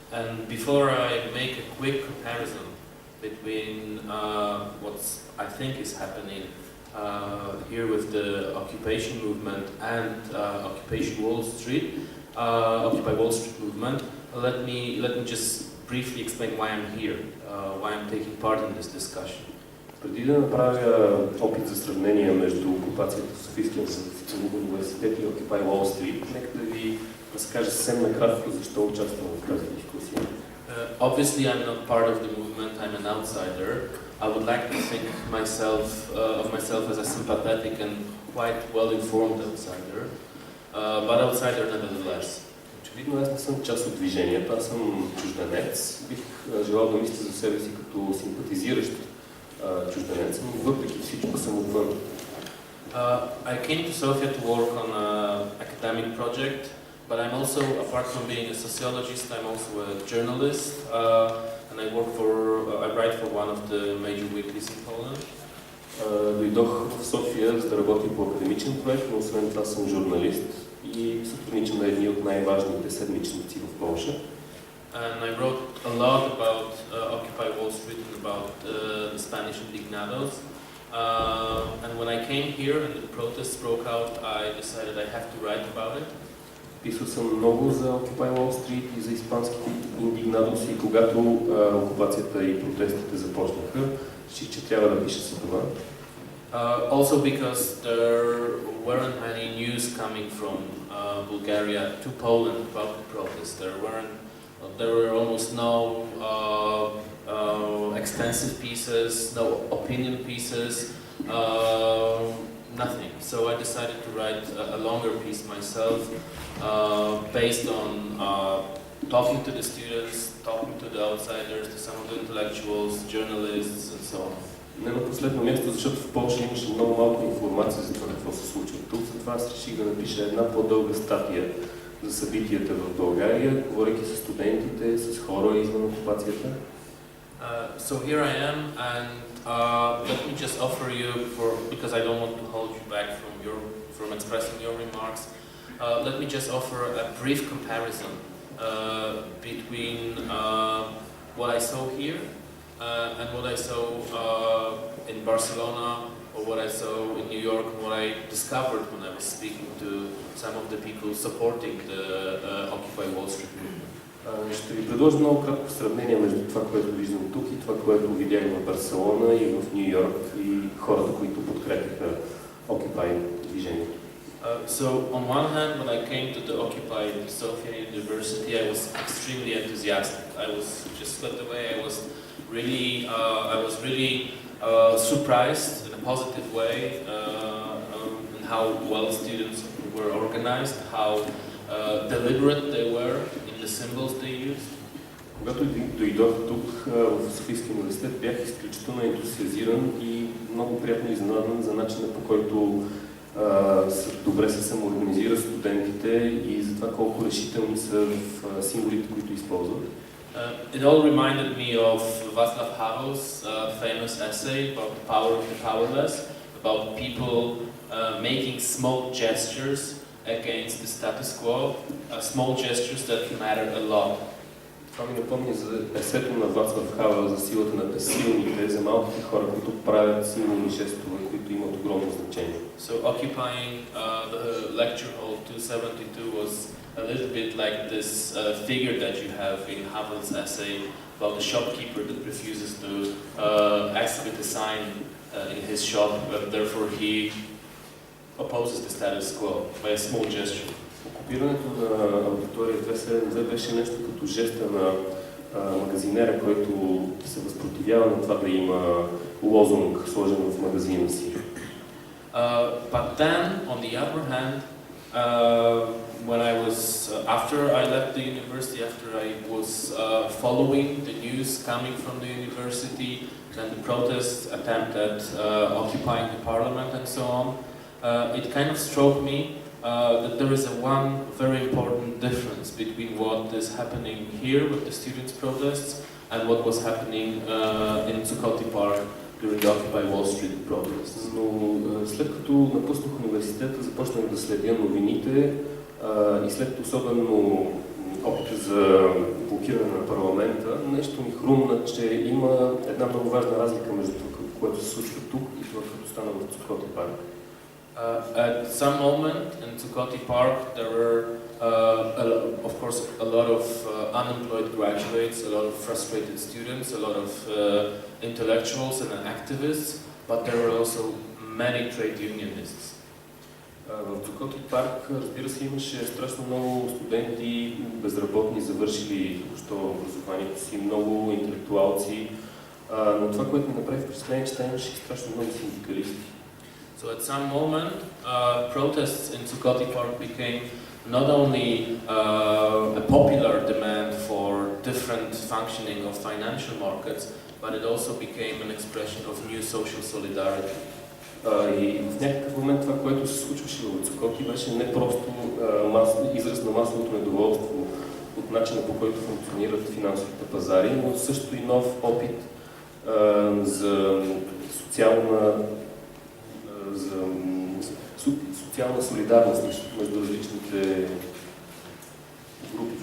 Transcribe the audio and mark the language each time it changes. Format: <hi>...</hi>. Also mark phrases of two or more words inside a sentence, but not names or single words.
<en>And before I make a quick comparison between what I think is happening here with the occupation movement and Occupy Wall Street movement, let me just briefly explain why I'm here, why I'm taking part in this discussion.</en> <bg>Преди да направя опит за сравнение между окупацията в Софийския университет и Occupy Wall Street, нека да ви разкажа съвсем накратко защо участвам в тази дискусия.</bg> <en>Obviously, I'm not part of the movement. I'm an outsider. I would like to think of myself as a sympathetic and quite well-informed outsider, but outsider nevertheless.</en> <bg>Очевидно, аз не съм част от движението, аз съм чужденец. Бих желал да мисля за себе си като симпатизиращ чужденец, но въпреки всичко съм отвън.</bg> <en>I came to Sofia to work on an academic project, but I'm also, apart from being a sociologist, I'm also a journalist, and I write for one of the major weeklies in Poland.</en> <bg>Дойдох в София за да работя по академичен проект, но освен това съм журналист и сътрудничам на едни от най-важните седмичници в Полша.</bg> <en>And I wrote a lot about Occupy Wall Street and about the Spanish indignados. And when I came here and the protests broke out, I decided I have to write about it.</en> <bg>Писал съм много за Occupy Wall Street и за испанските индигнадос и когато окупацията и протестите започнаха, реших, че трябва да пиша за това.</bg> <en>Also because there weren't any news coming from Bulgaria to Poland about the protests. There were almost no extensive pieces, no opinion pieces, nothing. So I decided to write a longer piece myself, based on talking to the students, talking to the outsiders, to some of the intellectuals, journalists, and so on.</en> <bg>Не на последно място, защото в Полша имаше много малко информация за това какво се случва тук. Затова аз реших да напиша една по-дълга статия за събитията в България, говорейки с студентите, с хора извън окупацията.</bg> <en>So here I am, and let me just offer you, because I don't want to hold you back from expressing your remarks, let me just offer a brief comparison between what I saw here and what I saw in Barcelona, or what I saw in New York, and what I discovered when I was speaking to some of the people supporting the Occupy Wall Street movement.</en> <bg>Ще ви предложа много кратко сравнение между това, което виждам тук и това, което видях в Барселона и в Ню Йорк и хората, които подкрепяха Occupy движението.</bg> <en>So on one hand, when I came to the Occupy Sofia University, I was extremely enthusiastic. I was just swept away. I was really surprised in a positive way in how well students were organized, how deliberate they were in the symbols they used.</en> <bg>Когато дойдох тук в Софийския университет, бях изключително ентусиазиран и много приятно изненадан за начина, по който добре се самоорганизират студентите и за това колко решителни са в символите, които използват.</bg> <en>It all reminded me of Václav Havel's famous essay about the power of the powerless, about people making small gestures against the status quo, small gestures that matter a lot.</en> <bg>Това ми напомня за есето на Václav Havel за силата на безсилните, за малките хора, които правят силни жестове, които имат огромно значение.</bg> <en>So occupying the lecture hall 272 was a little bit like this figure that you have in Havel's essay about the shopkeeper that refuses to exhibit a sign in his shop, but therefore he opposes the status quo by a small gesture.</en> <bg>Окупирането на аудитория 272 беше нещо като жеста на магазинера, който се възпротивява на това да има лозунг сложен в магазина си.</bg> <en>But then, on the other hand, when I was after I left the university, after I was following the news coming from the university and the protests attempt at occupying the parliament and so on, it kind of struck me that there is one very important difference between what is happening here with the students' protests and what was happening in Zuccotti Park during the Occupy Wall Street protests.</en> <bg>Но след като напуснах университета, започнах да следя новините и след особено опита за блокиране на непрекъснато ми хрумна, че има една много важна разлика между това, което се случва тук и това, което стана в Цукоти парк.</bg> <en>At some moment in Tsukoti Park, there were, of course, a lot of unemployed graduates, a lot of frustrated students, a lot of intellectuals and activists, but there were also many trade unionists.</en> <bg>В Цукоти парк, разбира се, имаше страшно много студенти, безработни, завършили току-що образованието си, много интелектуалци, но това, което ми направи впечатление, че там имаше страшно много синдикалисти.</bg> <en>So at some moment, protests in Tsukoti Park became not only a popular demand for different functioning of financial markets, but it also became an expression of new social solidarity.</en> <bg>И в някакъв момент това, което се случваше в Цукоти, беше не просто израз на масовото недоволство от начина, по който функционират финансовите пазари, но също и нов опит за социална солидарност между различните групи.</bg>